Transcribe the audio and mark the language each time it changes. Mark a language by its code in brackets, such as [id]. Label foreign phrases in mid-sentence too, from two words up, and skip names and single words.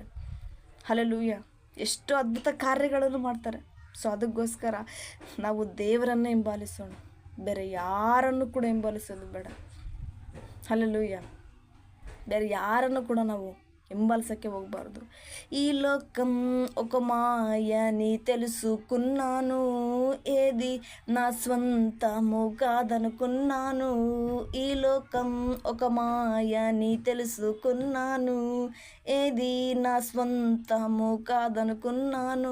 [kn] ಹಲ್ಲೆಲೂಯಾ. ಎಷ್ಟೋ ಅದ್ಭುತ ಕಾರ್ಯಗಳನ್ನು ಮಾಡ್ತಾರೆ. ಸೊ ಅದಕ್ಕೋಸ್ಕರ ನಾವು ದೇವರನ್ನು ಹಿಂಬಾಲಿಸೋಣ, ಬೇರೆ ಯಾರನ್ನು ಕೂಡ ಹಿಂಬಾಲಿಸೋದು ಬೇಡ. ಹಲ್ಲೆಲೂಯಾ. ಬೇರೆ ಯಾರನ್ನು ಕೂಡ ನಾವು ಹಿಂಬಾಲಿಸೋಕ್ಕೆ ಹೋಗಬಾರ್ದು. [te] ఈ లోకం ఒక మాయని తెలుసుకున్నాను, ఏది నా స్వంతము కాదనుకున్నాను. ఈ లోకం ఒక మాయని తెలుసుకున్నాను, ఏది నా స్వంతము కాదనుకున్నాను.